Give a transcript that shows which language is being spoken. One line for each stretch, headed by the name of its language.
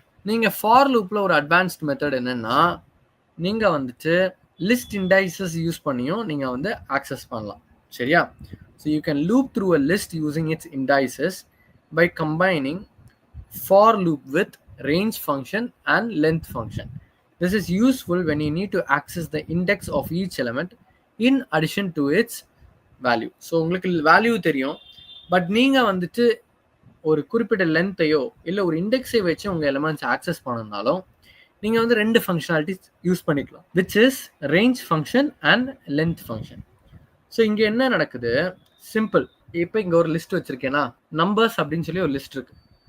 Tamil: நீங்கள் ஃபார் லூப்பில் ஒரு அட்வான்ஸ்ட் மெத்தட் என்னென்னா, நீங்கள் வந்துட்டு லிஸ்ட் இண்டைசஸ் யூஸ் பண்ணியும் நீங்கள் வந்து ஆக்சஸ் பண்ணலாம், சரியா?
English: So you can loop through a list using its indices by combining for loop with range function and length function. This is useful when you need to access the index of each element in addition to its value.
Tamil: So உங்களுக்கு value தெரியும், but நீங்கள் வந்துட்டு ஒரு குறிப்பிட்ட லென்த்தையோ இல்லை ஒரு இண்டெக்ஸை வச்சு உங்கள் எலமெண்ட்ஸ் ஆக்சஸ் பண்ணனாலும் நீங்கள் வந்து 2 ஃபங்க்ஷனாலிட்டிஸ் யூஸ் பண்ணிக்கலாம், which is range function and length function. So இங்கே என்ன நடக்குது, சிம்பிள். இப்போ இங்கே ஒரு லிஸ்ட் வச்சுருக்கேன்னா, நம்பர்ஸ் அப்படின்னு சொல்லி ஒரு லிஸ்ட் இருக்குது.